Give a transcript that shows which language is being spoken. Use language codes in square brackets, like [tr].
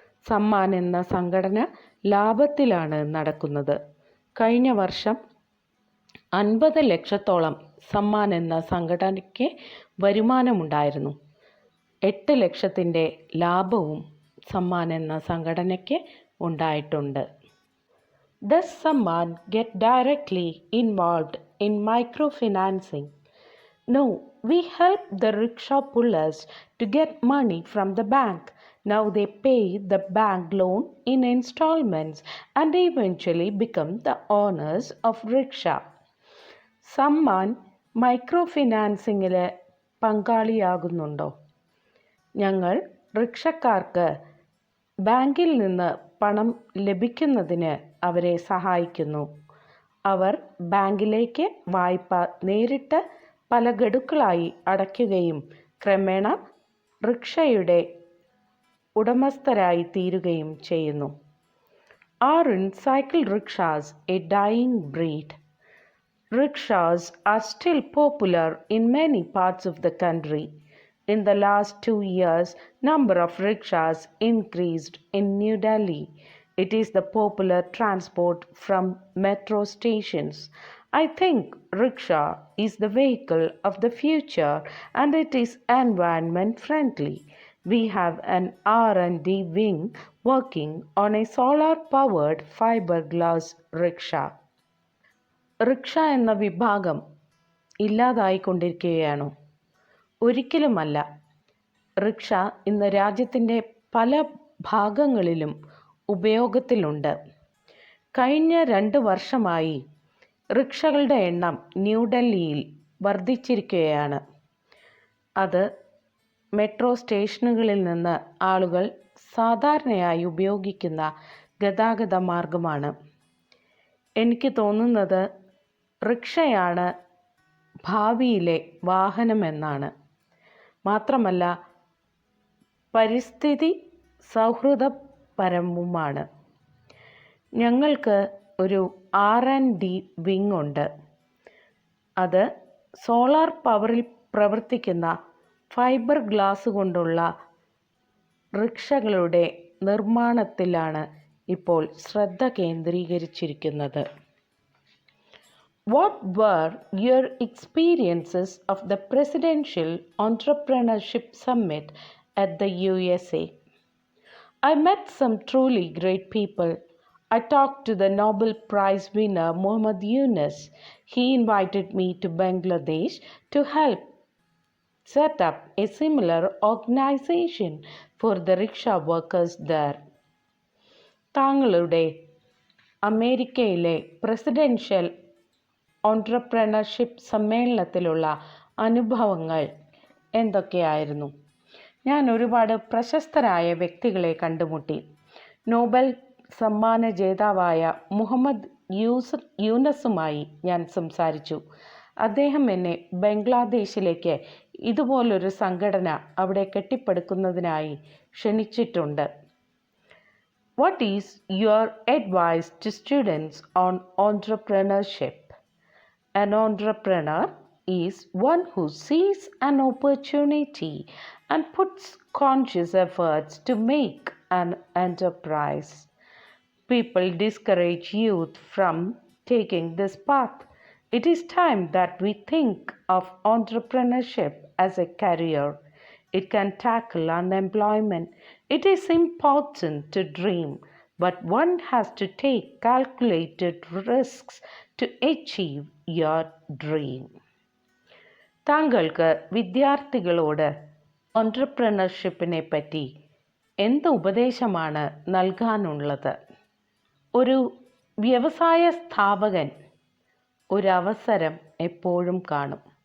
[ml] സമ്മാൻ എന്ന സംഘടന ലാഭത്തിലാണ് നടക്കുന്നത്. കഴിഞ്ഞ വർഷം 50 ലക്ഷത്തോളം സമ്മാൻ എന്ന സംഘടനയ്ക്ക് വരുമാനമുണ്ടായിരുന്നു. 8 ലക്ഷത്തിൻ്റെ ലാഭവും സമ്മാൻ എന്ന സംഘടനയ്ക്ക് ഉണ്ടായിട്ടുണ്ട്. [en] Does Samman get directly involved in microfinancing? No, we help the rickshaw pullers to get money from the bank. Now they pay the bank loan in installments and eventually become the owners of rickshaw. [ml] Samman micro ഫിനാൻസിങ്ങിൽ പങ്കാളിയാകുന്നുണ്ടോ? ഞങ്ങൾ റിക്ഷക്കാർക്ക് ബാങ്കിൽ നിന്ന് പണം ലഭിക്കുന്നതിന് അവരെ സഹായിക്കുന്നു. അവർ ബാങ്കിലേക്ക് വായ്പ നേരിട്ട് പല ഗഡുക്കളായി അടയ്ക്കുകയും ക്രമേണ റിക്ഷയുടെ ഉടമസ്ഥരായി തീരുകയും ചെയ്യുന്നു. [en] Aren't cycle rickshaws a dying breed? Rickshaws are still popular in many parts of the country. In the last 2 years, number of rickshaws increased in New Delhi. It is the popular transport from metro stations. I think rickshaw is the vehicle of the future and it is environment friendly. We have an R&D wing working on a solar powered fiberglass rickshaw. [ml] Rickshaw എന്ന വിഭാഗം ഇല്ലാതായിക്കൊണ്ടിരിക്കുകയാണോ? ഒരിക്കലുമല്ല. Rickshaw ഇന്ന് രാജ്യത്തിൻ്റെ പല ഭാഗങ്ങളിലും ഉപയോഗത്തിലുണ്ട്. കഴിഞ്ഞ 2 വർഷമായി റിക്ഷകളുടെ എണ്ണം ന്യൂഡൽഹിയിൽ വർദ്ധിച്ചിരിക്കുകയാണ്. അത് മെട്രോ സ്റ്റേഷനുകളിൽ നിന്ന് ആളുകൾ സാധാരണയായി ഉപയോഗിക്കുന്ന ഗതാഗത മാർഗമാണ്. എനിക്ക് തോന്നുന്നത് റിക്ഷയാണ് ഭാവിയിലെ വാഹനമെന്നാണ്. മാത്രമല്ല, പരിസ്ഥിതി സൗഹൃദപരവുമാണ്. ഞങ്ങൾക്ക് ഒരു R&D വിങ് ഉണ്ട്. അത് സോളാർ പവറിൽ പ്രവർത്തിക്കുന്ന ഫൈബർ ഗ്ലാസ് കൊണ്ടുള്ള റിക്ഷകളുടെ നിർമ്മാണത്തിലാണ് ഇപ്പോൾ ശ്രദ്ധ കേന്ദ്രീകരിച്ചിരിക്കുന്നത്. [en] What were your experiences of the Presidential Entrepreneurship Summit at the USA? I met some truly great people. I talked to the Nobel Prize winner Muhammad Yunus. He invited me to Bangladesh to help set up a similar organization for the rickshaw workers there. [ml] താങ്കളുടെ അമേരിക്കയിലെ presidential entrepreneurship സമ്മേളനത്തിലുള്ള അനുഭവങ്ങൾ എന്തൊക്കെയായിരുന്നു? ഞാൻ ഒരുപാട് പ്രശസ്തരായ വ്യക്തികളെ കണ്ടുമുട്ടി. Nobel സമ്മാന ജേതാവായ മുഹമ്മദ് യൂനസുമായി ഞാൻ സംസാരിച്ചു. അദ്ദേഹം എന്നെ ബംഗ്ലാദേശിലേക്ക് ഇതുപോലൊരു സംഘടന അവിടെ കെട്ടിപ്പടുക്കുന്നതിനായി ക്ഷണിച്ചിട്ടുണ്ട്. [en] What is your advice to students on entrepreneurship? An entrepreneur is one who sees an opportunity and puts conscious efforts to make an enterprise. People discourage youth from taking this path. It is time that we think of entrepreneurship as a career. It can tackle unemployment. It is important to dream. but one has to take calculated risks to achieve your dream. [ml] താങ്കൾക്ക് വിദ്യാർത്ഥികളോട് ഓൺട്രപ്രണർഷിപ്പിനെ പറ്റി എന്ത് ഉപദേശമാണ് നൽകാനുള്ളത്? ഒരു വ്യവസായ സ്ഥാപകൻ ഒരവസരം എപ്പോഴും കാണും.